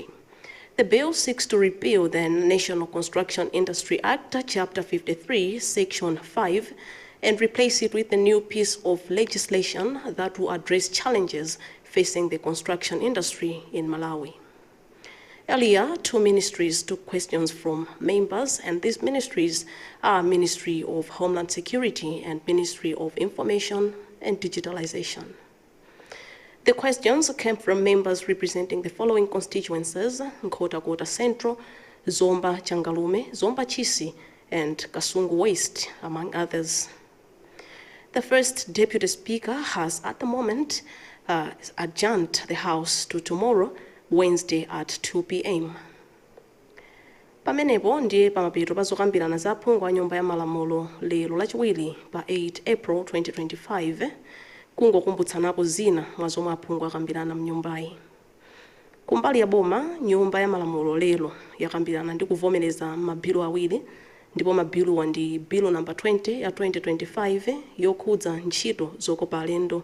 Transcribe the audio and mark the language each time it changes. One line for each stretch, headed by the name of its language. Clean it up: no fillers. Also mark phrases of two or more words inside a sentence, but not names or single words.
English: The bill seeks to repeal the National Construction Industry Act, Chapter 53, Section 5, and replace it with a new piece of legislation that will address challenges facing the construction industry in Malawi. Earlier, 2 ministries took questions from members, and these ministries are Ministry of Homeland Security and Ministry of Information and Digitalization. The questions came from members representing the following constituencies: Nkhotakota Central, Zomba Changalume, Zomba Chisi, and Kasungu West, among others. The first Deputy Speaker has, at the moment, adjourned the House to tomorrow, Wednesday at 2 p.m.
Nyanja: Pamenepo ndiye pamapeto pazokambirana za phungu wa Nyumba ya Malamulo lero lachiwiri pa 8 April 2025, kungokumbutsanapo zina mwa zomwe aphungu akambirana mnyumbayi. Kumbali ya boma, Nyumba ya Malamulo lero yakambirana ndi kuvomereza mabilu awiri, ndipo mabiluwa ndi bilu number 20 ya 2025 yokhudza ntchito zokopa alendo.